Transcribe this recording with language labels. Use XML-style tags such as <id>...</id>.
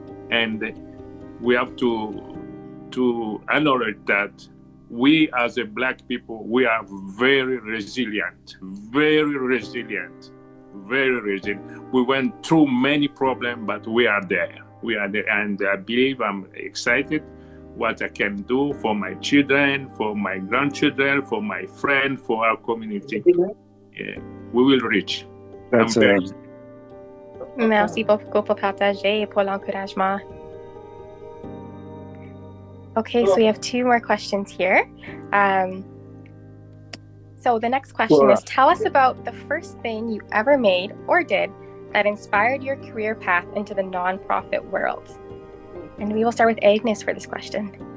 <en>And we have to acknowledge that we as a black people, we are very resilient, very resilient, very resilient. We went through many problems, but we are there. We are there, and I believe I'm excited what I can do for my children, for my grandchildren, for my friends, for our community. Yeah, we will reach. That's</en> <fr>Merci beaucoup pour partager et pour l'encouragement.</fr> <en>Okay, so we have two more questions here. So the next question is, tell us about the first thing you ever made or did that inspired your career path into the nonprofit world. And we will start with Agnes for this question.</en>